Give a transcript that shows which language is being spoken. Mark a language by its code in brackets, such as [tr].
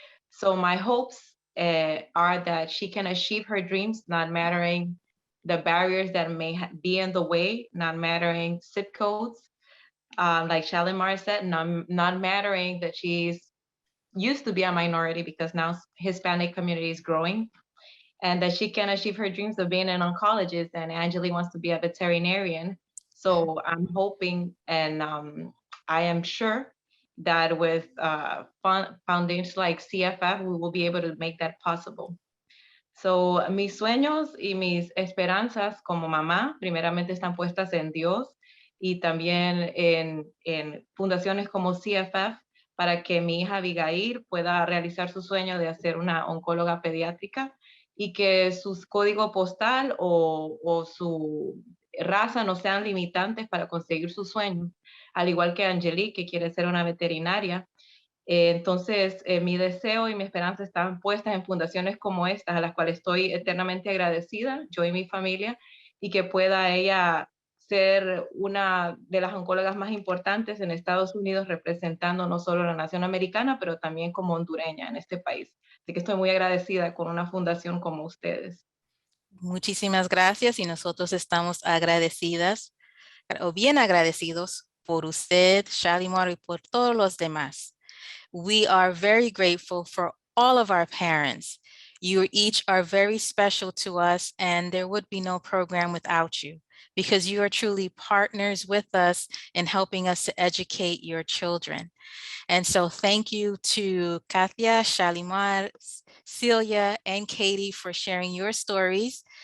[en] So my hopes are that she can achieve her dreams, not mattering the barriers that may be in the way, not mattering zip codes, like Shalimar said, not mattering that she's used to be a minority because now Hispanic community is growing, and that she can achieve her dreams of being an oncologist, and Angelique wants to be a veterinarian. So I'm hoping, and I am sure that with foundations like CFF, we will be able to make that possible. [es] So mis sueños y mis esperanzas como mamá, primeramente están puestas en Dios y también en fundaciones como CFF, para que mi hija Abigail pueda realizar su sueño de ser una oncóloga pediátrica y que su código postal o su raza no sean limitantes para conseguir sus sueños, al igual que Angelique, que quiere ser una veterinaria. Entonces, mi deseo y mi esperanza están puestas en fundaciones como estas, a las cuales estoy eternamente agradecida, yo y mi familia, y que pueda ella ser una de las oncólogas más importantes en Estados Unidos, representando no solo la nación americana, pero también como hondureña en este país. Así que estoy muy agradecida con una fundación como ustedes. Muchísimas gracias y nosotros estamos agradecidas o bien agradecidos por usted, Shalimar, y por todos los demás. [en] We are very grateful for all of our parents. You each are very special to us, and there would be no program without you, because you are truly partners with us in helping us to educate your children. And so thank you to Katia, Shalimar, Celia, and Katie for sharing your stories.